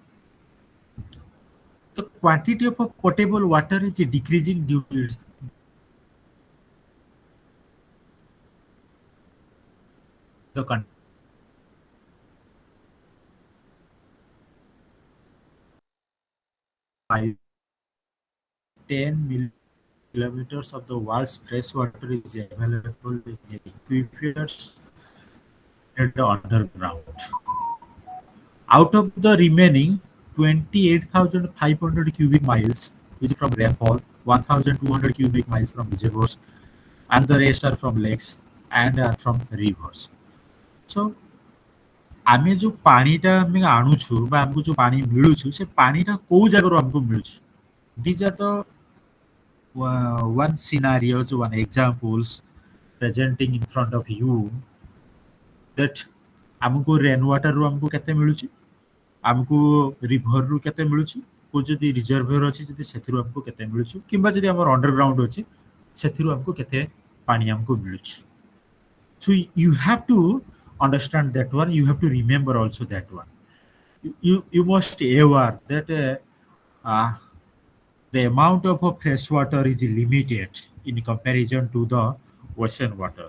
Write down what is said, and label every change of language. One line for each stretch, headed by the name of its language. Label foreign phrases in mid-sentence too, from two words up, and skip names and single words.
English: The quantity of potable water is decreasing due to the 10 kilometers of the world's fresh water is available in aquifers and underground. Out of the remaining 28,500 cubic miles is from rainfall, 1,200 cubic miles from reservoirs, and the rest are from lakes and from rivers.
Odia: So ଆମେ ଯୋଉ ପାଣିଟା ଆମେ ଆଣୁଛୁ ବା ଆମକୁ ଯୋଉ ପାଣି ମିଳୁଛୁ ସେ ପାଣିଟା କୋଉ ଜାଗାରୁ ଆମକୁ ମିଳୁଛି?
English: These are the one scenarios, one examples presenting in front of you
Odia: that ଆମକୁ
English: rain water
Odia: ରୁ ଆମକୁ କେତେ ମିଳୁଛି, ଆମକୁ ରିଭର ରୁ କେତେ ମିଳୁଛି, କୋଉ ଯଦି ରିଜର୍ଭର ଅଛି ଯଦି ସେଥିରୁ ଆମକୁ କେତେ ମିଳୁଛି, କିମ୍ବା ଯଦି ଆମର ଅଣ୍ଡରଗ୍ରାଉଣ୍ଡ ଅଛି ସେଥିରୁ ଆମକୁ କେତେ ପାଣି ଆମକୁ ମିଳୁଛି.
English: So you have to understand that one. You have to remember also that one. You must aware that the amount of fresh water is limited in comparison to the ocean water.